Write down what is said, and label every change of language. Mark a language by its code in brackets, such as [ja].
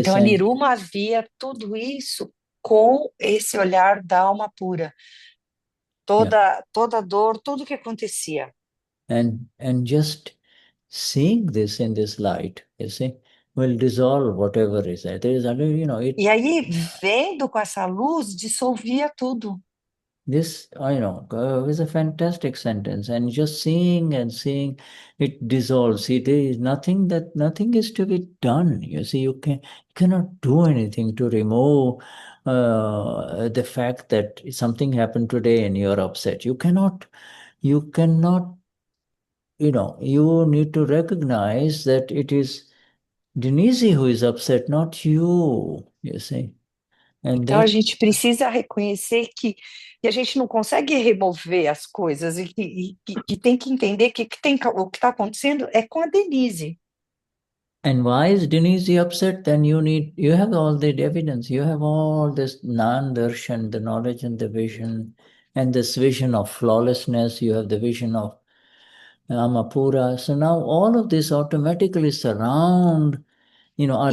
[pt] Então, a Niruma via tudo isso com esse olhar da alma pura. Toda dor, tudo que acontecia. [en] And just seeing this in this light, you see, will dissolve whatever is there. There is, [pt] E aí, vendo com essa luz, dissolvia tudo. [en] This, is a fantastic sentence, and just seeing and seeing it dissolves. See, there is nothing is to be done. You see, you cannot do anything to remove the fact that something happened today and you're upset. You cannot, you need to recognize that it is Denize who is upset, not you see. [pt] Então, a gente precisa reconhecer que a gente não consegue remover as coisas e que tem que entender que o que está acontecendo é com a Denize. [en] And why is Denize upset? Then you have all the evidence. You have all this non-darshan, the knowledge and the vision, and this vision of flawlessness. You have the vision of Amapura. So now all of this automatically surround, are